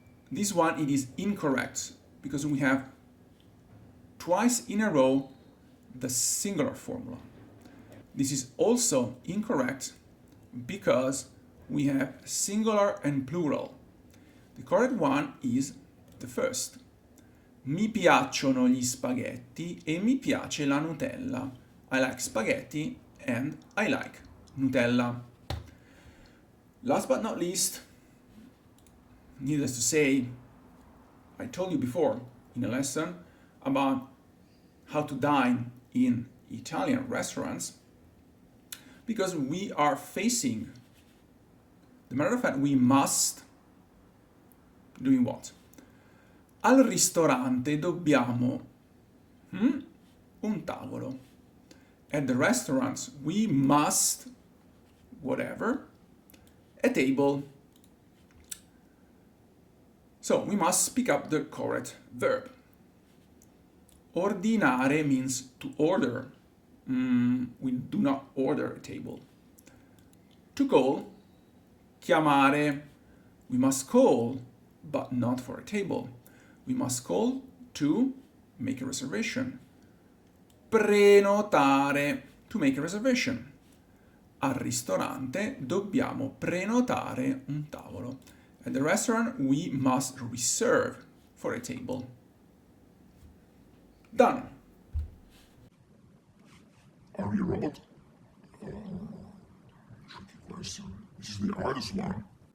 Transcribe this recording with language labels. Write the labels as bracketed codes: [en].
[en] This one, it is incorrect because we have twice in a row the singular formula. This is also incorrect because we have singular and plural. The correct one is the first. [it] Mi piacciono gli spaghetti e mi piace la Nutella. [en] I like spaghetti and I like Nutella. Last but not least, needless to say, I told you before in a lesson about how to dine in Italian restaurants, because we are facing the matter of fact we must doing what? [it] Al ristorante dobbiamo un tavolo. [en] At the restaurants we must whatever, a table. So we must pick up the correct verb. Ordinare means to order. We do not order a table. To call, chiamare. We must call, but not for a table. We must call to make a reservation. Prenotare, to make a reservation. [it] Al ristorante dobbiamo prenotare un tavolo. [en] At the restaurant we must reserve for a table. Done. Are we a robot? Tricky question. This is the hardest one.